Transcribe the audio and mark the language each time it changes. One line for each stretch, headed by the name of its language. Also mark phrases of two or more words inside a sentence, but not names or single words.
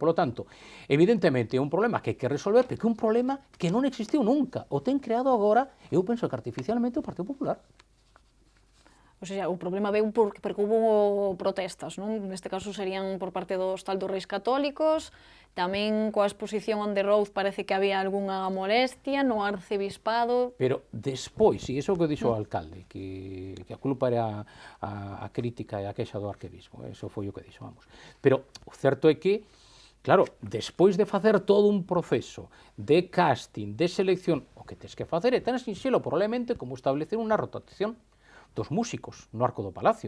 Spanish: Por lo tanto,
Galician: evidentemente é un problema que hai que resolver, pero que é un problema que non existiu nunca, o ten creado agora, eu penso que artificialmente, o Partido Popular.
Spanish: O sea,
Galician: o problema veu porque hubo protestas, non? Neste caso serían por parte dos tal dos Reis Católicos, tamén coa exposición
English: on the road
Galician: parece que había algunha molestia no arcebispado. Pero despois, e iso que dixo o alcalde, que a culpa era a crítica e a queixa do arquebispo, eso foi o que dixo, vamos. Pero o certo é que Claro, despois de facer todo un proceso de casting, de selección, o que tes que facer é tan sinxelo probablemente como establecer unha rotación dos músicos no Arco do Palacio.